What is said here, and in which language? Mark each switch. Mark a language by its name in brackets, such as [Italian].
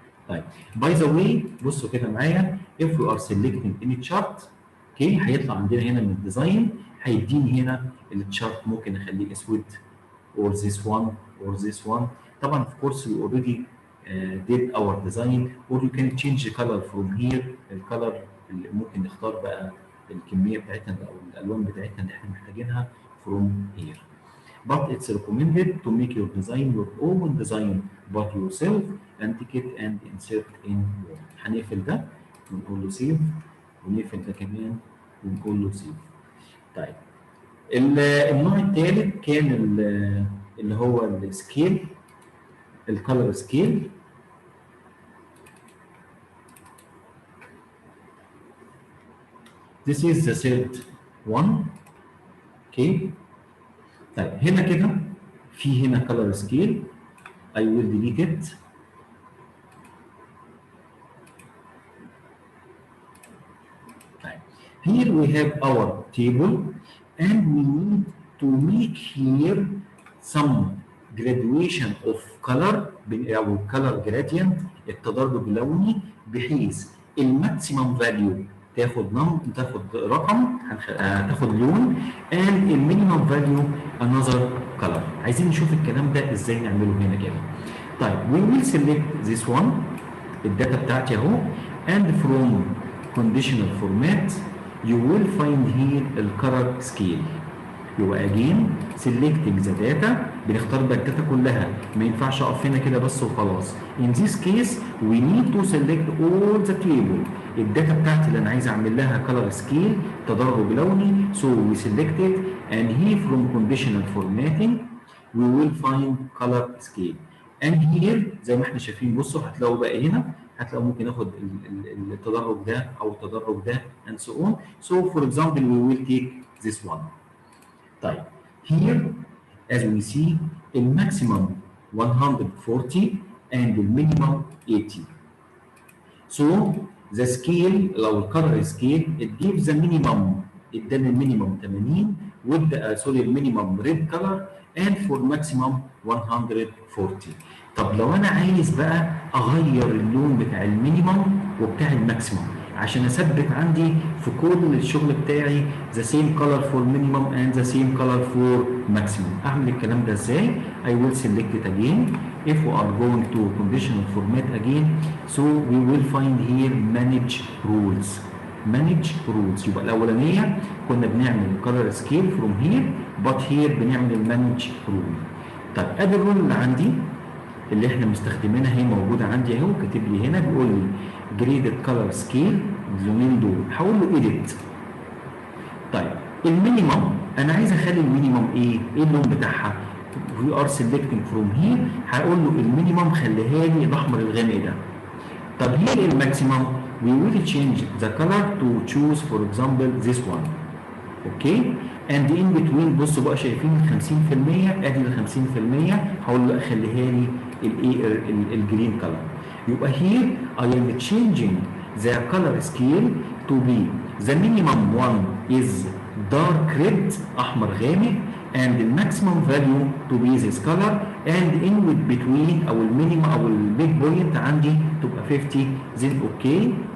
[Arabic] طيب باي ذا واي بصوا كده معايا [English] if we are selecting any chart [Arabic] اوكي هيطلع عندنا هنا من الديزاين هيديني هنا التشارت ممكن اخليه اسود [English] or this one or this one. [Arabic] طبعا [English] of course we already did our design or you can change the color from here. [Arabic] الكالر اللي ممكن نختار بقى الكميه بتاعتنا او الالوان بتاعتنا اللي احنا محتاجينها [English] from here. But it's recommended to make your design your own design but yourself and take it and insert in Word. [Arabic] هنقفل ده ونقول له save ونقفل ده كمان ونقول له save. طيب النوع الثالث كان اللي هو السكيل الكالر سكيل. [English] This is the third one. [Arabic] اوكي طيب هنا كده في هنا color scale. [English] I will delete it. [Arabic] طيب [English] here we have our table and we need to make here some graduation of color [Arabic] او [English] color gradient [Arabic] التدرج اللوني بحيث الماكسيمم فاليو تاخد رقم تاخد لون [English] and [Arabic] المينيمم فاليو [English] another color. [Arabic] عايزين نشوف الكلام ده ازاي نعمله هنا كده. طيب [English] we will select this one [Arabic] الداتا بتاعتي اهو [English] and from conditional format you will find here الcolor scale. [Arabic] يبقى [English] again selecting the data [Arabic] بنختار بقى الداتا كلها ما ينفعش اقف هنا كده بس وخلاص. [English] In this case we need to select all the table. [Arabic] الداتا بتاعتي اللي انا عايز اعمل لها color scale تدرج لوني [English] so we select it and here [Arabic] from conditional formatting we will find color scale and here زي ما احنا شايفين بصوا هتلاقوا بقى هنا هتلاقوا ممكن اخد التدرج ده او التدرج ده [English] and so on. So for example we will take this one. [Arabic] طيب [English] here as we see the maximum 140 and the minimum 80. So the scale [Arabic] لو [English] color scale it gives the minimum [Arabic] ادانا المينيمم 80 وادى سوري المينيمم [English] red color and for maximum 140. [Arabic] طب لو انا عايز بقى اغير اللون بتاع المينيمم وبتاع الماكسيمم عشان اثبت عندي في كل الشغل بتاعي [English] the same color for minimum and the same color for maximum. [Arabic] اعمل الكلام ده ازاي؟ [English] I will select it again. If we are going to conditional format again, so we will find here manage rules. manage rules [Arabic] يبقى الاولانيه كنا بنعمل [English] color scale from here but here [Arabic] بنعمل [English] manage rule. [Arabic] طيب ادي الرول اللي عندي اللي احنا مستخدمينها هي موجوده عندي اهو كاتب لي هنا بيقول لي جريدد كلر سكيل اللونين دول هقول له ايديت. طيب المينيمم انا عايز اخلي المينيمم ايه اللون بتاعها [English] we are selecting from here [Arabic] هقول له المينيمم خليها لي الاحمر الغامق ده. طب هي الماكسيمم [English] we will change the color to choose for example this one. [Arabic] اوكي [English] and in between [Arabic] بصوا بقى شايفين ال 50% ادي ال 50% هقول له اخليها لي الايه الجرين كلر. [English] يبقى here I am changing the color scale to be the minimum one is dark red [Arabic] احمر غامق [English] and the maximum value to be this color and in between [Arabic] او المينيمم او الميد بوينت عندي تبقى 50 [English] then okay.